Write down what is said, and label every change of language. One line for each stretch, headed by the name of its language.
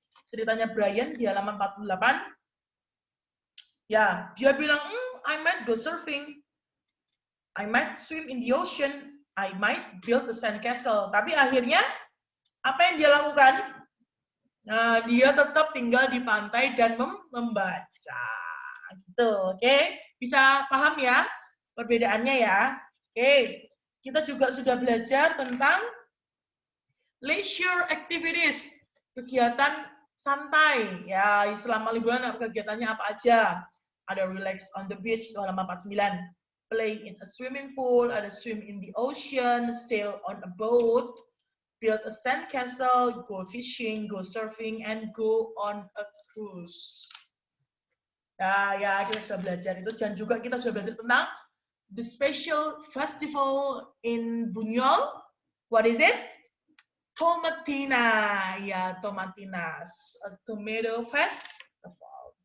Indonesian: Ceritanya Brian di halaman 48, ya, dia bilang,
English: I might go surfing, I might swim in the ocean, I might build a sandcastle.
Indonesian: Tapi akhirnya, apa yang dia lakukan? Nah, dia tetap tinggal di pantai dan membaca. Gitu, oke? Bisa paham ya perbedaannya ya? Oke, kita juga sudah belajar tentang leisure activities, kegiatan santai. Ya, selama liburan kegiatannya apa aja? Ada relax on the beach, halaman 49.
English: Play in a swimming pool, ada swim in the ocean, sail on a boat, build a sandcastle, go fishing, go surfing, and go on a cruise.
Indonesian: Ya, kita sudah belajar itu. Dan juga kita sudah belajar tentang
English: the special festival in Buñol. What is it? Tomatina. Ya, Tomatina. A tomato festival.